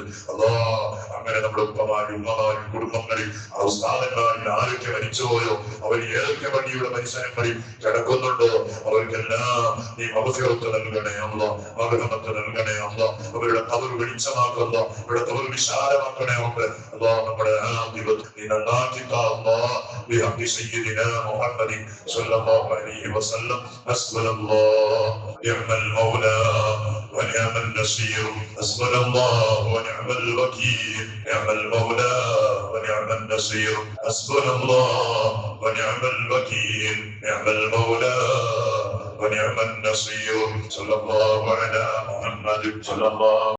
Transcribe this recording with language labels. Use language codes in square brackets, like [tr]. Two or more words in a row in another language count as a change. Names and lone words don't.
[ml] അല്ലാഹ്, അങ്ങനെ നമ്മുടെ ഉപ്പമാരും ഉമ്മമാരും കുടുംബങ്ങളിൽ ഉസ്താദന്മാരിൽ ആരൊക്കെ മരിച്ചുപോയോ, അവർ ഏതൊക്കെ പള്ളിയുടെ പരിസരങ്ങളിൽ കിടക്കുന്നുണ്ടോ അവർക്കെല്ലാം നീ മഗ്ഫിറത്ത് നൽകണേ അല്ലാഹ്, മഗ്ഫിറത്ത് നൽകണേ അല്ലാഹ്. അവരുടെ ഖബർ വെളിച്ചമാക്കല്ലോ, അവരുടെ ഖബർ വിശാലമാക്കണേ അല്ലാഹ്. നമ്മുടെ ആഖിബത്ത് നീ നന്നാക്കി താ അല്ലാഹ്. [ar] بحق سيدنا محمد صلى الله عليه وسلم. حسبنا الله نعم المولى ونعم النصير. حسبنا الله ونعم الوكيل. نعم المولى ونعم النصير. حسبنا الله ونعم الوكيل. نعم المولى ونعم النصير. صلى الله على محمد صلى الله